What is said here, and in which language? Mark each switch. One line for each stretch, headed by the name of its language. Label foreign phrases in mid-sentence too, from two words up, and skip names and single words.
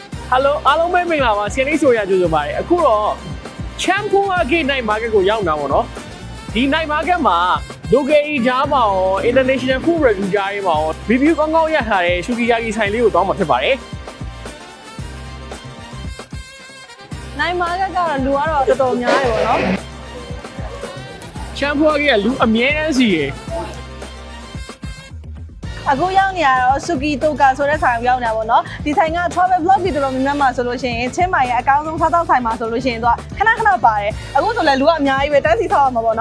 Burmese: Hello အားလုံးပဲမင်္ဂလာပါဆင်လေးဆိုရကြိုးဆိုပါတယ်အခုတော့ Champhua Gate Night Market ကိုရောက်နေတာပေါ့နော်ဒီ Night Market မှာ local ကြားမှာရော
English: international food review
Burmese: ကြားရေးမှာရော review ကောင်းကောင်းရထားတဲ့ Sukiyaki ဆိုင်လေးကိုတောင်းမှာဖြစ်ပါတယ် Night Market ကတော့လူကတော့တော်တော်များတယ်ပေါ့နော် Champhua Gate ကလူအမြဲတမ်းစီရယ် အခုရောက်နေရတော့ Suki Toka ဆိုတဲ့ဆိုင်ကိုရောက်နေတာပေါ့နော်ဒီဆိုင်က
English: travel vlog
Burmese: တွေတော်တော်များများမှာဆိုလို့ရှိရင်ချင်းမိုင်ရဲ့အကောင်းဆုံးစားသောက်ဆိုင်မှာဆိုလို့ရှိရင်သူကခဏခဏပါတယ်အခုဆိုလည်းလူကအများကြီးပဲတန်းစီဆောက်ရမှာပေါ့နော်